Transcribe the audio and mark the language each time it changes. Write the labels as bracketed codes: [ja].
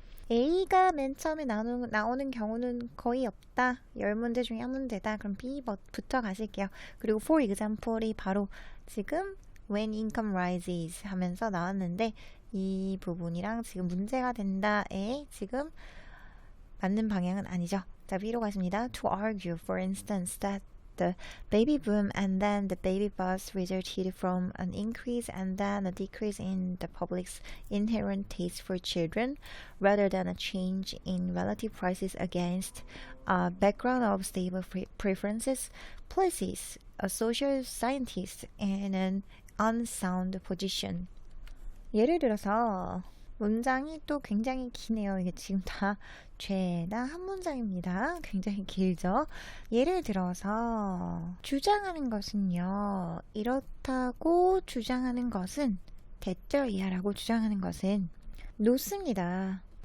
[ko] A가 맨 처음에 나오는 경우는 거의 없다. 10문제 중에 한 문제다. 그럼 B부터 가실게요. 그리고 [en] for example [ko] 이 바로 지금 [en] when income rises [ko] 하면서 나왔는데 이 부분이랑 지금 문제가 된다에 지금 맞는 방향은 아니죠. 자, B로 가십니다. [en] To argue, for instance, that the baby boom and then the baby bust resulted from an increase and then a decrease in the public's inherent taste for children rather than a change in relative prices against a background of stable preferences places a social scientist in an unsound position. [ko] 예를 들어서 문장이 또 굉장히 기네요. 이게 지금 다 죄다 한 문장입니다. 굉장히 길죠. 예를 들어서 주장하는 것은요. 이렇다고 주장하는 것은 대절 이하라고 주장하는 것은 놓습니다.